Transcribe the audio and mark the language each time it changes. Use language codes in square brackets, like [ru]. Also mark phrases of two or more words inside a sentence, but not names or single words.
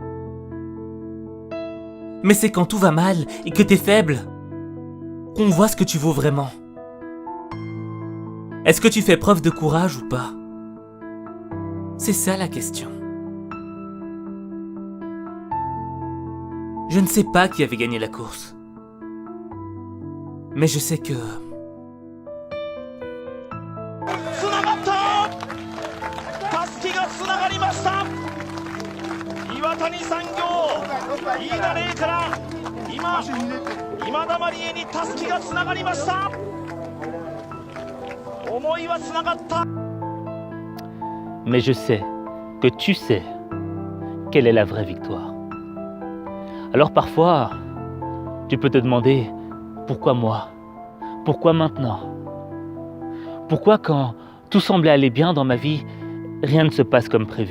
[fr] Mais c'est quand tout va mal et que t'es faible qu'on voit ce que tu vaux vraiment. Est-ce que tu fais preuve de courage ou pas? C'est ça la question. Je ne sais pas qui avait gagné la course. Mais je sais que... [ja] つながった。たすきがつながりました。岩谷産業飯田怜から今田麻里絵にたすきがつながりました。思いはつながった。 [fr] Mais je sais que tu sais quelle est la vraie victoire. Alors parfois, tu peux te demander pourquoi moi? Pourquoi maintenant? Pourquoi quand tout semblait aller bien dans ma vie, rien ne se passe comme prévu.